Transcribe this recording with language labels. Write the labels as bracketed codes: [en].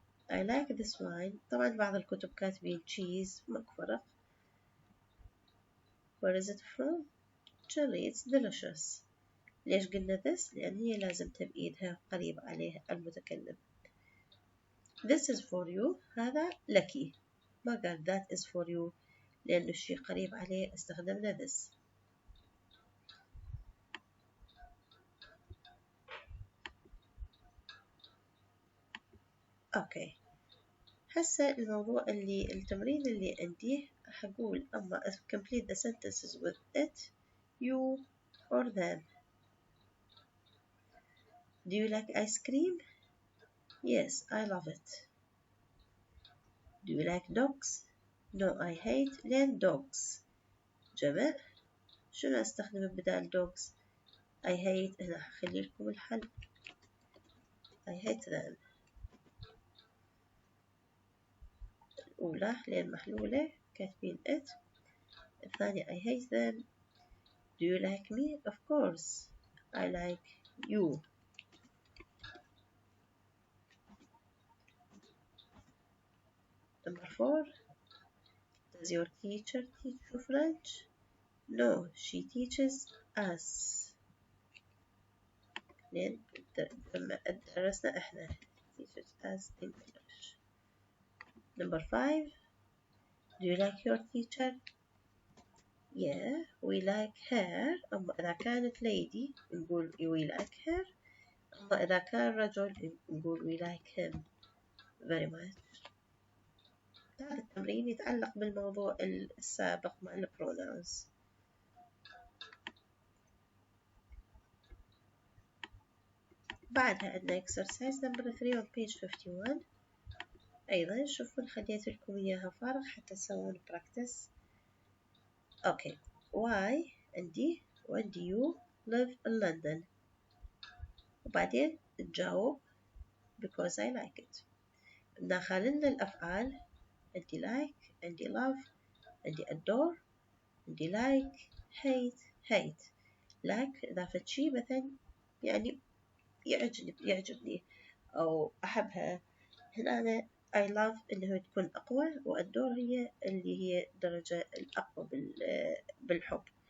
[en] I like this wine. [ar] طبعا بعض الكتب كاتبين cheese ماكو فرق. [en] Where is it from? Chile. It's delicious. [ar] ليش قلنا this؟ لأن هي لازم تبقيدها قريب عليها المتكلم. [en] this is for you [ar] هذا لك. ما قال that is for you لأنه الشيء قريب عليه استخدمنا this. أوكي هسه التمرين اللي عندي حقول أما [en] complete the sentences with it, you or them. Do you like ice cream? Yes, I love it. Do you like dogs? No, I hate land dogs. [ar] جمع شنو أستخدم بدال dogs؟ [en] I hate [ar] هنا هخلي لكم الحل. [en] I hate them. [ar] الأولى لين محلولة كاتبين it. [en] الثانية I hate them. Do you like me? Of course. I like you. Number 4. Does your teacher teach you French? No, she teaches us. [ar] لين درسنا احنا [en] teaches us English. Number 5. Do you like your teacher? Yeah, we like her. [ar] أما إذا كانت [en] lady نقول we like her. [ar] أما إذا كان رجل نقول [en] we like him very much. [ar] هذا التمرين يتعلق بالموضوع السابق مع ال pronouns. بعدها عندنا [en] exercise number 3 on page 51. [ar] أيضا شوفوا خليت لكم إياها فارغ حتى تسوون practice. [en] Okay, why عندي when do you live in London؟ [ar] وبعدين تجاوب [en] because I like it. [ar] داخلنا الأفعال عندي like عندي love عندي adore عندي like hate. like إذا فد شي مثلا يعني يعجبني أو أحبها. هنا أنا [en] I love [ar] اللي هو تكون أقوى وأدور هي اللي هي الدرجة الأقوى بالحب.